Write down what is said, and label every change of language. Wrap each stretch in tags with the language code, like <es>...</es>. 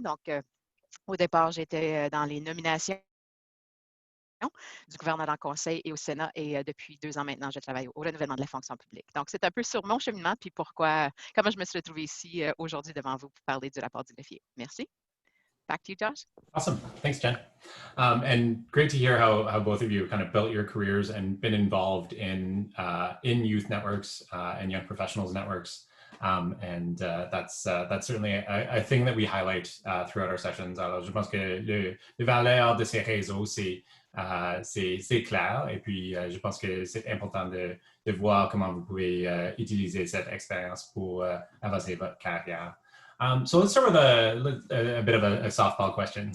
<fr>Donc, au départ, j'étais dans les nominations du gouverneur en conseil et au Sénat, et depuis 2 ans maintenant, je travaille au renouvellement de la fonction publique. Donc, c'est un peu sur mon cheminement, puis comment je me suis retrouvée ici aujourd'hui devant vous pour parler du rapport du greffier.</fr> <en>Merci. Back to you, Josh. Awesome. Thanks, Jen. And great to hear how both of you kind of built your careers and been involved in youth networks and young professionals networks. That's certainly a thing that we highlight throughout our sessions.</en> <fr>Alors, je pense que le valeur de ces réseaux, c'est clair. Et puis, je pense que c'est important de voir comment vous pouvez utiliser cette expérience pour avancer votre carrière.</fr> <en>So let's start with a bit of a softball question.</en>